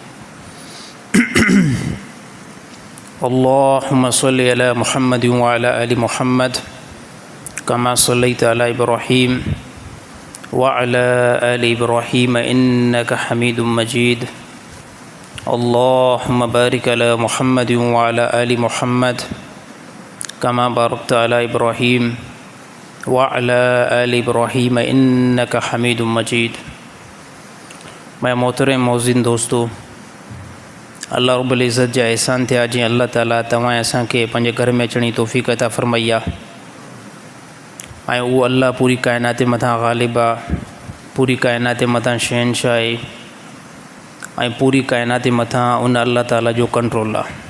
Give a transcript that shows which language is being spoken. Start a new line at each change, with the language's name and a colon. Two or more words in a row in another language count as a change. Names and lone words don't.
Arabic: اللهم صل على محمد و على آل محمد كما صليت على إبراهيم و على آل إبراهيم إنك حميد مجيد. اللهم بارك على محمد و على آل محمد كما باركت على إبراهيم و على آل إبراهيم إنك حميد مجيد.
Sindhi: मैं मोहतरम मौज़िन दोस्तों, अल्लाह रब्बुल इज़्ज़त जा एहसान थिया जी अल्लाह ताला तव्हां असांखे पंहिंजे घर में अचण जी तौफ़ीक़ अता फ़रमाई आहे। ऐं उहो अल्लाह पूरी काइनात मथां ग़ालिब आहे, पूरी काइनात मथां शहनशाह आहे ऐं पूरी काइनात मथां उन अल्लाह ताला जो कंट्रोल आहे।